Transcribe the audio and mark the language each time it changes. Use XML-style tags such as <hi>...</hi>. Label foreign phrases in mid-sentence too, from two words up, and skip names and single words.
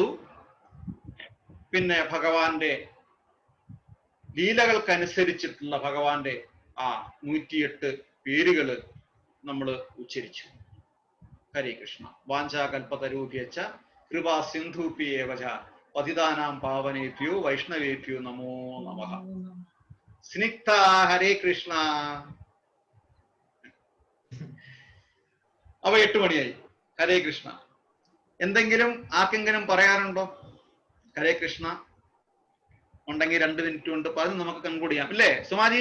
<ml>പിന്നെ ഭഗവാന്റെ ലീലകൾക്കനുസരിച്ചിട്ടുള്ള ഭഗവാന്റെ 108 പേരുകള് നമ്മൾ ഉച്ചരിച്ചു.</ml> <sa>ഹരേ കൃഷ്ണ. വാഞ്ചാകൽപതരൂപ്യച്ച കൃപാ സിന്ധൂപ്യേവച പതിതാനാം പാവനേഭ്യോ വൈഷ്ണവേഭ്യോ നമോ നമഃ.</sa> <ml>സ്നിഗ്ധ ഹരേ കൃഷ്ണ. അവ 8 മണിയായി. ഹരേ കൃഷ്ണ. എന്തെങ്കിലും ആർക്കെങ്കിലും പറയാനുണ്ടോ? ഹരേ കൃഷ്ണ ഉണ്ടെങ്കിൽ 2 മിനിറ്റ് കൊണ്ട് പറഞ്ഞ് നമുക്ക് കൺക്ലൂഡ് ചെയ്യാം.</ml>